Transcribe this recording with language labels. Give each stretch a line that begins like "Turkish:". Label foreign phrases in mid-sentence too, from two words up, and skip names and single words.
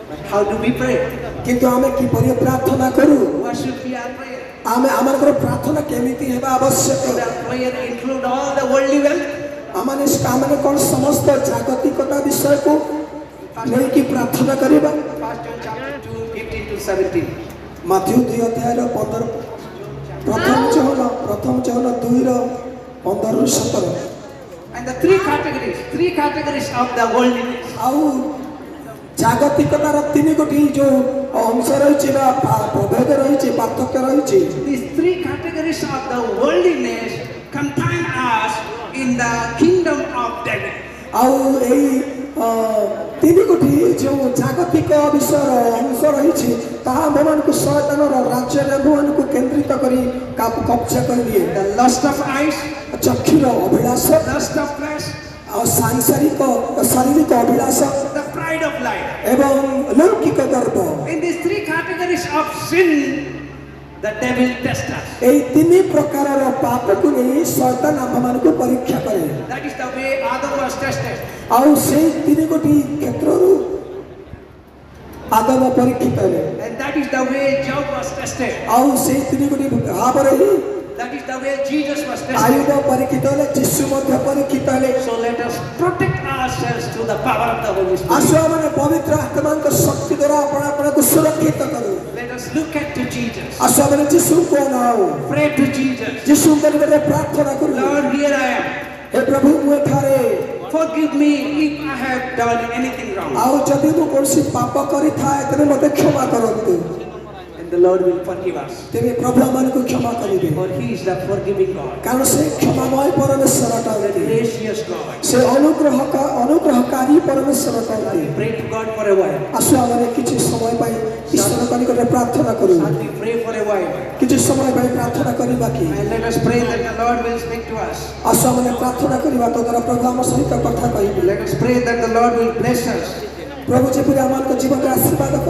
English: how do we pray?
Odia: কিন্তু ଆମେ କିପରି ପ୍ରାର୍ଥନା କରୁ
English: What should be our prayer?
Odia: ଆମେ ଆମର ପ୍ରାର୍ଥନା କେମିତି ହେବା ଆବଶ୍ୟକ
English: Should our prayer include all the worldly wealth?
Odia: ଆମେ କ'ଣ ସମସ୍ତ ଜାଗତିକତା ବିଷୟକୁ ନେଇକି ପ୍ରାର୍ଥନା କରିବା
English: 1 John chapter 2, 15 to 17.
Odia: ମାଥ୍ୟୁ 2 ଅଧ୍ୟାୟର 15 ପ୍ରଥମ ଚହନ 2ର 15ରୁ 17
English: And the three categories of the worldliness.
Odia: ଆଉ ଜାଗତିକତାର ତିନି ଗୋଟି ଯୋଉ ଅଂଶ ରହିଛି ବା ପ୍ରଭେଦ ରହିଛି ପାର୍ଥକ୍ୟ ରହିଛି
English: These three categories of the worldliness contain us in the kingdom of David.
Odia: ଆଉ ଏଇ ତିନି ଗୋଟି ଯେଉଁ ଜାଗତିକ ବିଷୟର ଅଂଶ ରହିଛି ତାହା ଆମମାନଙ୍କୁ ଶୟତାନର ରାଜ୍ୟରେ ଆମମାନଙ୍କୁ କେନ୍ଦ୍ରିତ କରି କବ୍ଜା କରିଦିଏ
English: The lust of eyes,
Odia: ଚକ୍ଷୁର ଅଭିଳାଷ
English: lust of flesh,
Odia: ଆଉ ଶାରୀରିକ ଅଭିଳାଷ
English: the pride of life.
Odia: ଏବଂ ଲୌକିକ ଗର୍ବ
English: In these three categories of sin, the devil tests us.
Odia: ଏଇ ତିନି ପ୍ରକାରର ପାପକୁ ନେଇ ଶୟତାନ ଆମମାନଙ୍କୁ ପରୀକ୍ଷା କରେ
English: That is the way Adam was tested.
Odia: ଆଉ ସେଇ ତିନି ଗୋଟି କ୍ଷେତ୍ରରୁ ଆଦମ ପରୀକ୍ଷିତ ହେଲେ
English: And that is the way Job was tested.
Odia: ଆଉ ସେଇ ତିନି ଗୋଟି ଭାବରେ ହିଁ
English: That is the way Jesus was tested.
Odia: ଆୟୁବ ପରୀକ୍ଷିତ ହେଲେ ଯୀଶୁ ମଧ୍ୟ ପରୀକ୍ଷିତ ହେଲେ
English: So let us protect ourselves through the power of the Holy Spirit.
Odia: ଆସୁ ଆମେ ପବିତ୍ର ଆତ୍ମାଙ୍କ ଶକ୍ତି ଦ୍ୱାରା ଆପଣଙ୍କୁ ସୁରକ୍ଷିତ କରୁ
English: Let us look at to Jesus.
Odia: ଆସୁ ଆମେ ଯୀଶୁଙ୍କୁ ଅନାଉ
English: Pray to Jesus.
Odia: ଯୀଶୁଙ୍କ ନିକଟରେ ପ୍ରାର୍ଥନା କରୁ
English: Lord, here I am.
Odia: ହେ ପ୍ରଭୁ ମୁଁ ଏଠାରେ
English: Forgive me if I have done anything wrong.
Odia: ଆଉ ଯଦି ମୁଁ କୌଣସି ପାପ କରିଥାଏ ତେବେ ମୋତେ କ୍ଷମା କରନ୍ତୁ
English: And the Lord will forgive us.
Odia: ତେବେ ପ୍ରଭୁ ଆମମାନଙ୍କୁ କ୍ଷମା କରିବେ
English: For He is the forgiving God.
Odia: କାରଣ ସେ କ୍ଷମାମୟ ପରମେଶ୍ୱର ଅଟନ୍ତି
English: Gracious God.
Odia: ସେ ଅନୁଗ୍ରହକାରୀ ପରମେଶ୍ୱର ଅଟନ୍ତି
English: Pray to God for a while.
Odia: ଆସୁ ଆମେ କିଛି ସମୟ ପାଇଁ ଈଶ୍ୱରଙ୍କ ନିକଟରେ ପ୍ରାର୍ଥନା କରୁ
English: Shall we pray for a while?
Odia: କିଛି ସମୟ ପାଇଁ ପ୍ରାର୍ଥନା କରିବା କି
English: And let us pray that the Lord will speak to us.
Odia: ଆସୁ ଆମେ ପ୍ରାର୍ଥନା କରିବା ତ ଦ୍ୱାରା ପ୍ରଭୁ ଆମ ସହିତ କଥା କହିବେ
English: Let us pray that the Lord will bless us.
Odia: ପ୍ରଭୁ ଯେପରି ଆମମାନଙ୍କ ଜୀବନରେ ଆଶୀର୍ବାଦ